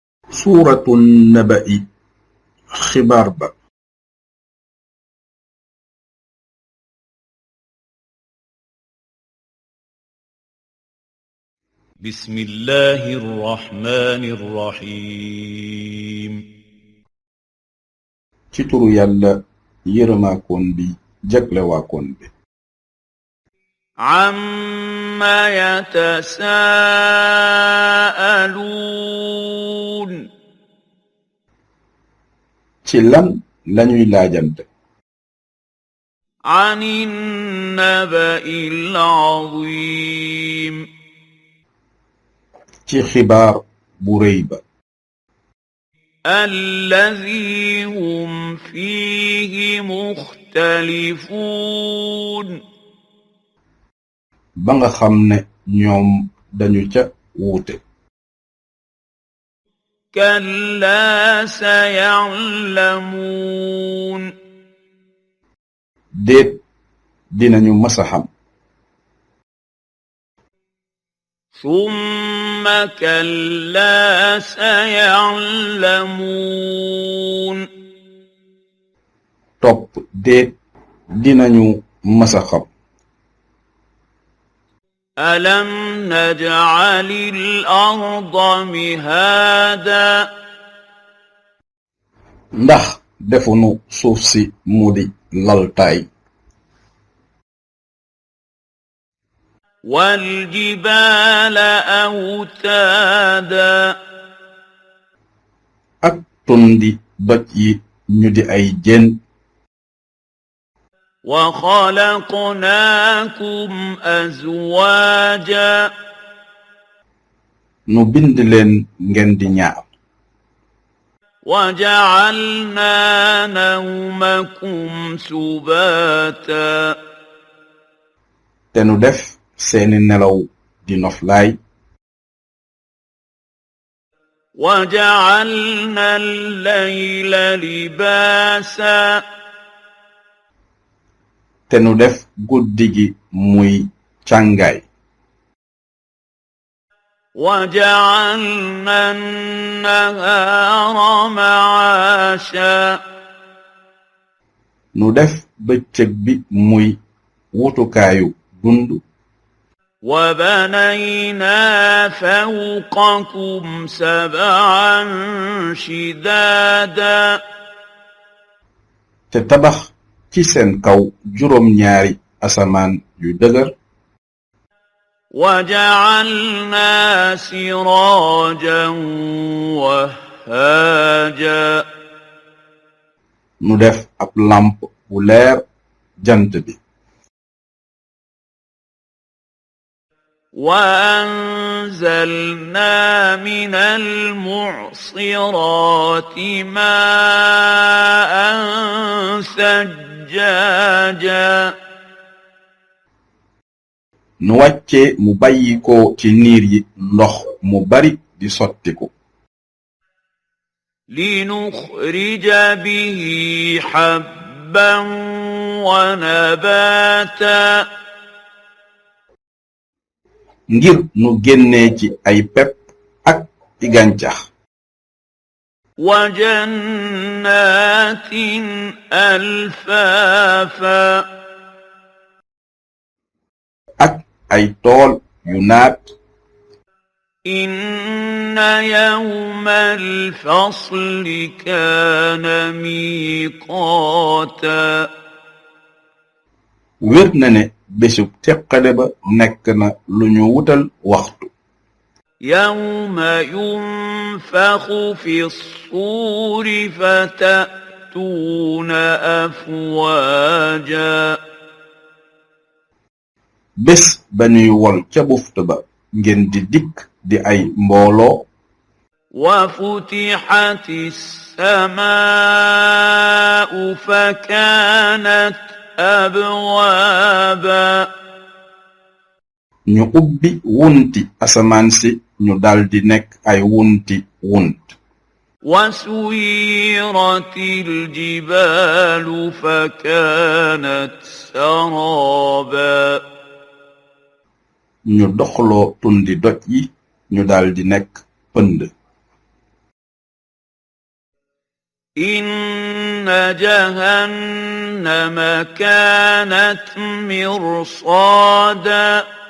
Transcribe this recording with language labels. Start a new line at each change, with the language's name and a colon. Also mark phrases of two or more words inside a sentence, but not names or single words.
Arabic: سورة النبأ
Wolof: xibaar ba.
Arabic: بسم الله الرحمن الرحيم
Wolof: ci turu yàlla yërëmaakoon bi jaglewaakoon bi.
Arabic: عما يتساءلون
Wolof: ci lan lañuy laajante.
Arabic: عن النبأ العظيم
Wolof: ci xibaar bu rëy ba.
Arabic: الذي هم فيه مختلفون
Wolof: ba nga xam ne ñoom dañu ca wuute.
Arabic: كلا سيعلمون
Wolof: déet dinañu masa xam.
Arabic: ثم كلا سيعلمون
Wolof: topp déet dinañu masa xam.
Arabic: ألم نجعل الأرض مهادا
Wolof: ndax defunu suuf si mu di laltaay.
Arabic: والجبال أوتادا
Wolof: ak tundi doj yi ñu di ay jën.
Arabic: وخلقناكم أزواجا
Wolof: nu bind leen ngeen di ñaar.
Arabic: وجعلنا نومكم سباتا
Wolof: te nu def seeni nelaw di noflaay.
Arabic: وجعلنا الليل لباسا
Wolof: te nu def guddi gi muy càngaay.
Arabic: وجعلنا النهار معاشا
Wolof: nu def bëccëg bi muy wutukaayu dund.
Arabic: وبنينا فوقكم سبعا شدادا
Wolof: te tabax ci seen kaw juróom ñaari asamaan yu dëgër.
Arabic: وجعلنا سراجا وهاجا
Wolof: nu def ab lamp bu leer jant bi.
Arabic: وأنزلنا من المعصرات ماء ثجاجا
Wolof: nu wàcce mu bàyyi ko ci niir yi ndox mu bari di sottiku.
Arabic: لنخرج به حبا ونباتا
Wolof: ngir nu génnee ci ay pepp ak i gàncax.
Arabic: وجنات ألفافا
Wolof: ak ay tool yu naat.
Arabic: إن يوم الفصل كان ميقاتا
Wolof: wér na ne bésub teqale ba nekk na lu ñu wutal waxtu.
Arabic: يوم ينفخ في الصور فتأتون أفواجا
Wolof: bés ba ñuy wol ca bufta ba ngeen di dikk di ay mbooloo.
Arabic: وفتحت السماء فكانت أبوابا
Wolof: ñu ubbi wunti asamaan si ñu daldi nekk ay wunti wunt.
Arabic: وسيرت الجبال فكانت سرابا
Wolof: ñu doxloo tundi doj yi ñu daldi nekk pënd.
Arabic: إن جهنم كانت مرصادا